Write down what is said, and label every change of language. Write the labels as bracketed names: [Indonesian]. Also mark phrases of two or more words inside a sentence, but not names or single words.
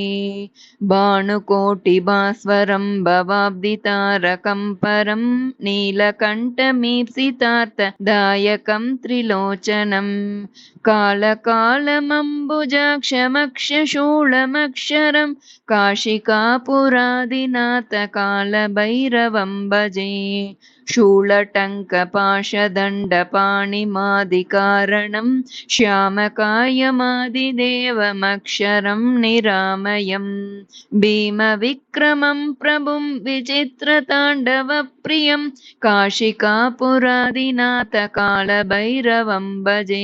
[Sanskrit] भानुकोटि भास्वरं भवाब्धि तारकं परं नीलकण्ठमीप्सितार्थ दायकं त्रिलोचनं कालकालमम्बुजाक्षमक्षशूलमक्षरं काशिकापुराधिनाथ काल भैरवं भजे. शूलटङ्कपाशदण्डपाणिमादिकारणं श्यामकायमादिदेवमक्षरं निरामयम् भीमविक्रमं प्रभुं विचित्रताण्डवप्रियं काशिकापुरादिनाथ कालभैरवं भजे.